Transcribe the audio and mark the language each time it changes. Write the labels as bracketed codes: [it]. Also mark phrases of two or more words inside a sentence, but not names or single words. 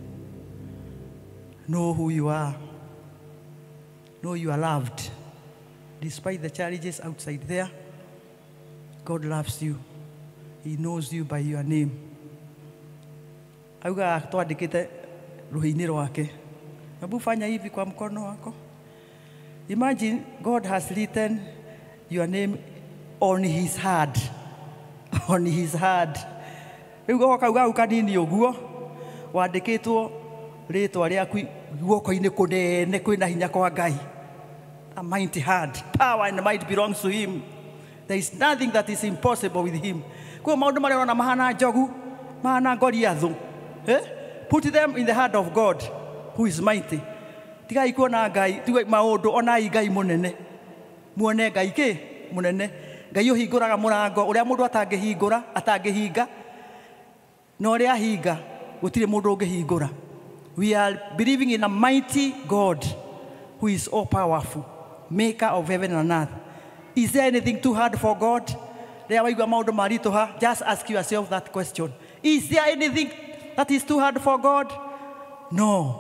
[en] Know who you are. Know you are loved. Despite the challenges outside there, God loves you. He knows you by your name. [ki] Auga twandikite ruhi-ini rwake. [sw] Hebu fanya hivi kwa mkono wako. [en] Imagine God has written your name on his heart. On his heart. [ki] Riu gokauga ukanini uguo wandikitwo ritwa riaku guoko-ini kunene kwina hinya kwa Ngai. [en] A mighty hand, power and might belongs to him. There is nothing that is impossible with him. [ki] Kwa maundu maria ona mahana njogu, mahana Goliathu. [en] Put them in the hand of God who is mighty. [ki] Tigai kuona Ngai, tigai maundu ona Ngai munene. Muone Ngai ki munene. Ngai uhinguraga murango uria mundu atangihinga. No uria hinga gutire mundu ungihingura. [en] We are believing in a mighty God who is all powerful, maker of heaven and earth. Is there anything too hard for God? Just ask yourself that question. Is there anything that is too hard for God? No.